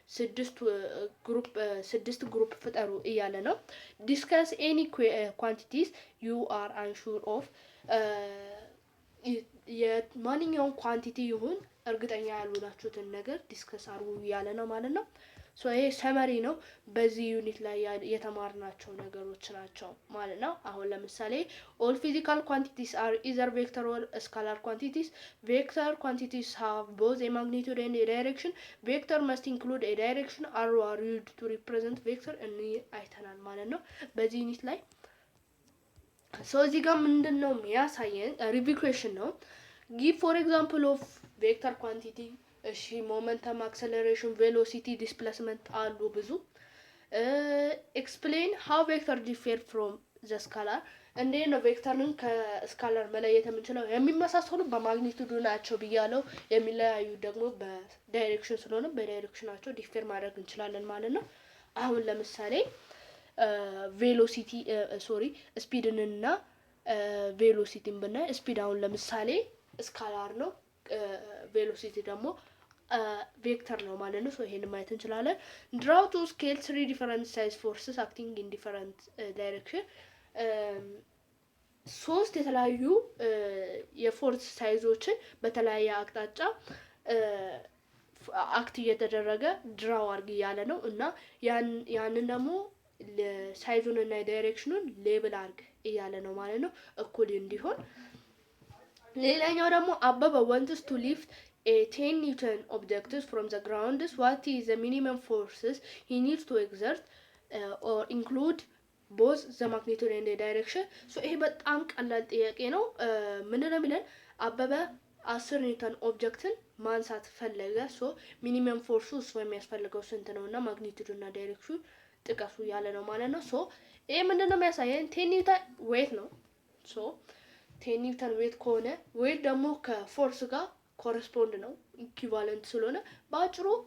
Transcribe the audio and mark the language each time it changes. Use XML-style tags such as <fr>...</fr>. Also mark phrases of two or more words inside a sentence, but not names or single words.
<am>ስድስት ግሩፕ ፍጠሩ እያለ ነው።</am> <en>discuss any quantities you are unsure of</en> <am>የማንኛውም ኳንቲቲ ይሁን እርግጠኛ ያልሆናችሁትን ነገር ዲስከስ አድርጉ እያለ ነው ማለት ነው። ሶ ይሄ ሰመሪ ነው። በዚህ ዩኒት ላይ የተማርናቸው ነገሮች ናቸው ማለት ነው። አሁን ለምሳሌ</am> <en>all physical quantities are either vector or scalar quantities. Vector quantities have both a magnitude and a direction. Vector must include a direction. arrow are used to represent vector and</en> <am>አይተናል ማለት ነው በዚህ ዩኒት ላይ። ሶ እዚህ ጋር ምንድነው የሚያሳየን ሪቪኩዌሽን ነው።</am> <en>give for example of vector quantity</en> <am>እሺ</am> <en>momentum, acceleration, velocity, displacement</en> <am>አሉ ብዙ።</am> <en>explain how vector differ from the scalar</en> <am>እንዴት ነው ቬክተርን ከስካላር መለየት የምንችለው? የሚመሳሰሉ በማግኒቱዱ ናቸው ብያለው። የሚለያዩ ደግሞ በዳይሬክሽን ስለሆነ በዳይሬክሽናቸው ዲፌር ማድረግ እንችላለን ማለት ነው። አሁን ለምሳሌ ቬሎሲቲ ስፒድንና ቬሎሲቲን ብናይ ስፒድ አሁን ለምሳሌ ስካላር ነው፣ ቬሎሲቲ ደግሞ ቬክተር ነው ማለት ነው። ሶ ይሄን ማየት እንችላለን።</am> <en>draw to scale 3 different size forces acting in different direction</en> <am>ሶስት የተለያዩ የፎርስ ሳይዞችን በተለያየ አቅጣጫ አክት እየተደረገ ድራው አድርግ እያለ ነው እና ያንን ደግሞ ሳይዙን እና ዳይሬክሽኑን ሌብል አድርግ እያለ ነው ማለት ነው እኩል እንዲሆን። ሌላኛው ደግሞ አበበ</am> <en>wants to lift a 10 Newton objects from the ground. What is the minimum forces he needs to exert or include both the magnitude and the direction</en> <am>so ይሄ በጣም ቀላል ጥያቄ ነው ምንድነው የሚለን አበበ 10 ኒውተን ኦብጀክትን ማንሳት ፈለገ ሶ ሚኒመም ፎርሱ እሱ የሚያስፈልገው ስንት ነውና ማግኒቲዩድ እና ዳይሬክሽኑ ጥቀሱ ያለ ነው ማለት ነው ሶ ይሄ ምንድነው የሚያሳየን 10 ኒውተን ዌት ነው ሶ 10 ኒውተን ዌት ከሆነ ዌት ደግሞ ከፎርስ ጋር ኮረስፖንድ ነው ኢኩቫለንት ስለሆነ ባጭሩ</am>